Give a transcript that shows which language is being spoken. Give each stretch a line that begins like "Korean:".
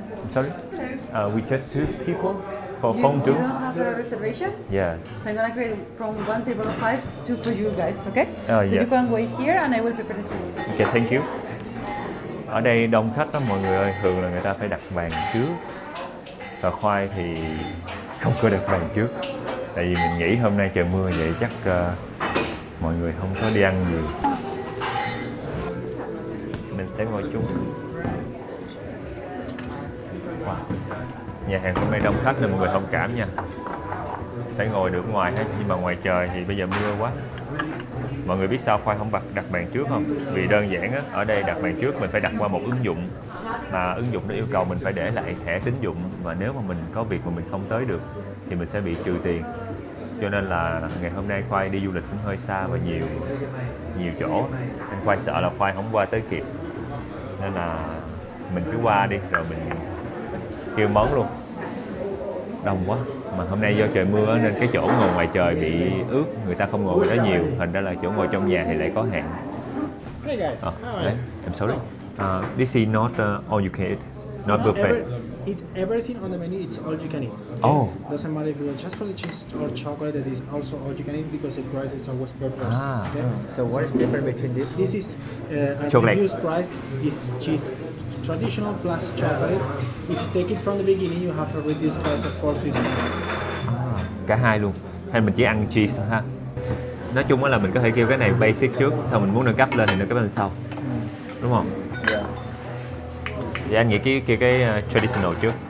English: Sorry? We just 2 people for You fondue. don't have a reservation? Yes. So I'm gonna create from one table of 5, 2 for you guys, okay? So yeah. you can wait here and I will prepare it for you. Okay, thank you.
Vietnamese: Ở đây đông khách lắm mọi người ơi, thường là người ta phải đặt bàn trước. Và Khoai thì không có đặt bàn trước. Tại vì mình nghĩ hôm nay trời mưa vậy chắc mọi người không có đi ăn gì. Mình sẽ ngồi chung. Wow. Nhà hàng hôm nay đông khách nên mọi người thông cảm nha. Phải ngồi được ngoài hết, nhưng mà ngoài trời thì bây giờ mưa quá. Mọi người biết sao Khoai không đặt bàn trước không? Vì đơn giản á, ở đây đặt bàn trước mình phải đặt qua một ứng dụng. Mà ứng dụng đó yêu cầu mình phải để lại thẻ tín dụng. Và nếu mà mình có việc mà mình không tới được thì mình sẽ bị trừ tiền. Cho nên là ngày hôm nay Khoai đi du lịch cũng hơi xa và nhiều chỗ. Nên Khoai sợ là Khoai không qua tới kịp. Nên là mình cứ qua đi rồi mình kêu món luôn. Đông quá. Mà hôm nay do trời mưa nên cái chỗ ngồi ngoài trời bị ướt, người ta không ngồi đó nhiều, thành ra là chỗ ngồi trong nhà thì lại có hạn.
English: Hey guys, I'm sorry. This is not all you can eat, not buffet. Everything on the menu, it's all you can eat. Okay? Oh. Doesn't matter if you want just for the cheese or chocolate, that is also all you can eat because the price is always per person. Okay? So what is the difference between this? This is a Chocolate. reduced price with cheese. Traditional plus chocolate. If you take it from the beginning, you have a reduced price of 4 Swiss francs.
Vietnamese: Cả hai luôn. Hay mình chỉ ăn cheese ha. Nói chung là mình có thể kêu cái này basic trước, xong mình muốn nâng cấp lên thì nâng cấp lên sau. Đúng không?
English: Yeah.
Vietnamese: Dạ anh nghĩ cái traditional trước.